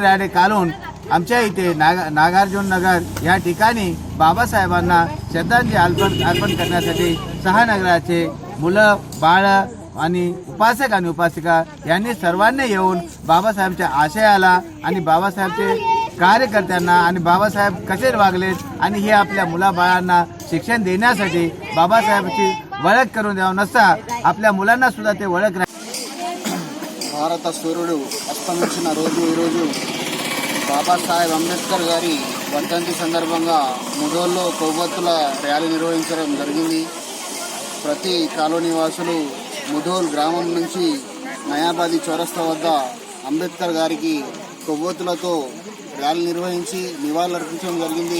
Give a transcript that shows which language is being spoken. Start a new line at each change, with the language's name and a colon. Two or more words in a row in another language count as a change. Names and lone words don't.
Marathi: रॅली काढून आमच्या इथे नागार्जुन नगर या ठिकाणी बाबासाहेबांना श्रद्धांजली अर्पण करण्यासाठी 6 नगराचे मुलं, बाळं आणि उपासक आणि उपासिका यांनी सर्वांनी येऊन बाबासाहेबांच्या आशयाला आणि बाबासाहेबचे कार्यकर्त्यांना आणि बाबासाहेब कसे वागलेत आणि हे आपल्या मुलाबाळांना शिक्षण देण्यासाठी बाबासाहेबांची ओळख करून द्यावं नसता आपल्या मुलांना सुद्धा ते ओळख
Telugu: భారత సూర్యుడు అస్తమించిన రోజు ఈరోజు బాబాసాహెబ్ అంబేద్కర్ గారి వర్ధంతి సందర్భంగా ముధోల్లో కొవ్వొత్తుల ర్యాలీ నిర్వహించడం జరిగింది. ప్రతి కాలనీ వాసులు ముధోల్ గ్రామం నుంచి నయాబాదీ చౌరస్తా వద్ద అంబేద్కర్ గారికి కొవ్వొత్తులతో ర్యాలీ నిర్వహించి నివాళులర్పించడం జరిగింది.